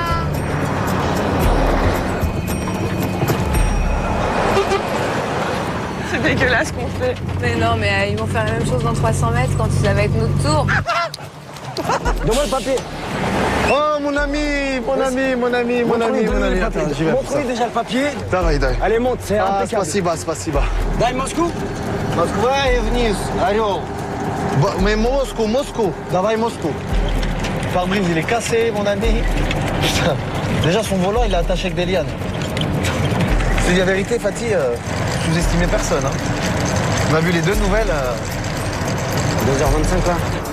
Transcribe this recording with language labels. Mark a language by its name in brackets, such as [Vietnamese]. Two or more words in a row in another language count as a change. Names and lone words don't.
[French] C'est dégueulasse ce qu'on fait. Mais non, mais ils vont faire la même chose dans 300 mètres quand ça va être notre tour. Donne-moi le papier. Oh, mon ami. Attends, j'y vais. Montre-lui déjà le papier. [Russian] Давай. [French] Allez, monte, c'est impeccable. [Russian] Спасибо. Дай Moscou. Москва и вниз, Орел. [French] Mais Moscou. [Russian] Давай Moscou. [French] Le pare-brise, il est cassé, mon ami. Putain. Déjà, son volant, il est attaché avec des lianes. C'est la vérité, Fatih, sous-estimez personne. Hein. On a vu les deux nouvelles. 2h25 là.